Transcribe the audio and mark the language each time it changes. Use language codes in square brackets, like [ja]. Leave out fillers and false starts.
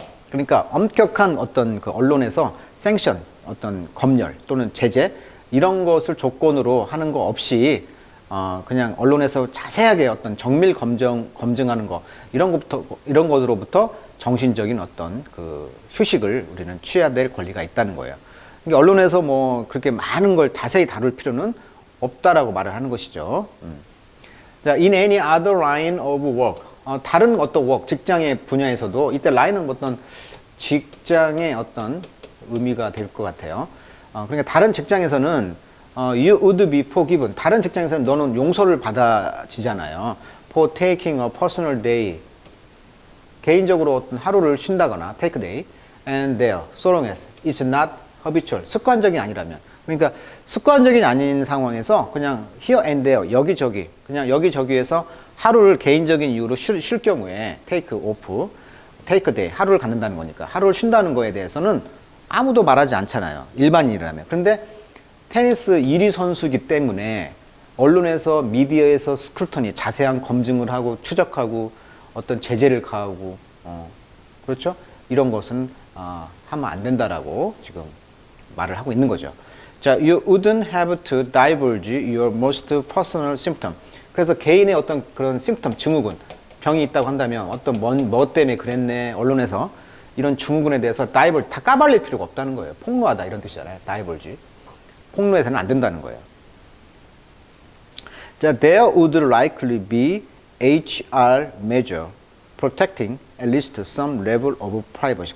[ko] 그러니까 엄격한 어떤 그 언론에서 sanction, 어떤 검열 또는 제재 이런 것을 조건으로 하는 거 없이 그냥 언론에서 자세하게 어떤 정밀 검증하는 거 이런 것으로부터 정신적인 어떤 그 휴식을 우리는 취해야 될 권리가 있다는 거예요. 그러니까 언론에서 뭐 그렇게 많은 걸 자세히 다룰 필요는 없다라고 말을 하는 것이죠. [en] 자, in any other line of work. [ko] 다른 어떤 work, 직장의 분야에서도 이때 line은 어떤 직장의 어떤 의미가 될 것 같아요. 그러니까 다른 직장에서는 [en] you would be forgiven. [ko] 다른 직장에서는 너는 용서를 받아지잖아요. [en] For taking a personal day. [ko] 개인적으로 어떤 하루를 쉰다거나 [en] take a day. And there, so long as it's not habitual. [ko] 습관적이 아니라면. 그러니까 습관적이 아닌 상황에서 그냥 [en] here and there, [ko] 여기저기, 그냥 여기저기에서 하루를 개인적인 이유로 쉴 경우에 [en] take off, take a day, [ko] 하루를 갖는다는 거니까 하루를 쉰다는 거에 대해서는 아무도 말하지 않잖아요. 일반인이라면. 그런데 테니스 1위 선수이기 때문에 언론에서 미디어에서 스크루터니 자세한 검증을 하고 추적하고 어떤 제재를 가하고 그렇죠? 이런 것은 하면 안 된다라고 지금 말을 하고 있는 거죠. [en] 자, you wouldn't have to divulge your most personal symptom. [ko] 그래서 개인의 어떤 그런 symptom, 증후군, 병이 있다고 한다면 어떤 뭐 때문에 그랬네, 언론에서 이런 증후군에 대해서 divulge, 다 까발릴 필요가 없다는 거예요. 폭로하다 이런 뜻이잖아요. [en] divulge. [ko] 폭로해서는 안 된다는 거예요. [en] 자, there would likely be HR measure protecting at least some level of privacy.